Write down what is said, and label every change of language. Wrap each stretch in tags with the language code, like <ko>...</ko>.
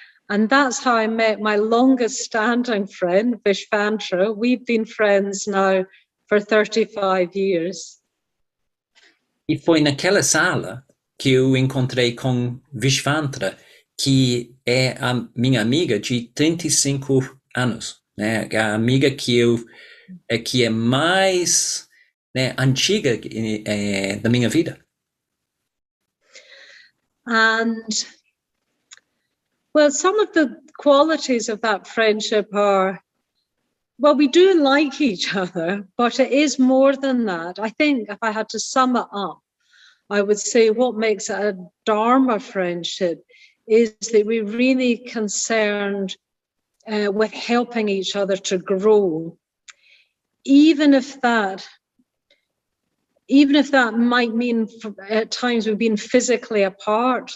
<en>And that's how I met my longest standing friend, Vishvantra. We've been friends now for 35 years.</en> <pt>E foi naquela sala que eu encontrei com Vishvantra, que é a minha amiga de 35 anos, né? A amiga que é mais antiga da minha vida.</pt> <en>And well, some of the qualities of that friendship are, well, we do like each other, but it is more than that. I think if I had to sum it up, I would say what makes it a Dharma friendship is that we're really concerned with helping each other to grow, even if that might mean at times we've been physically apart.</en>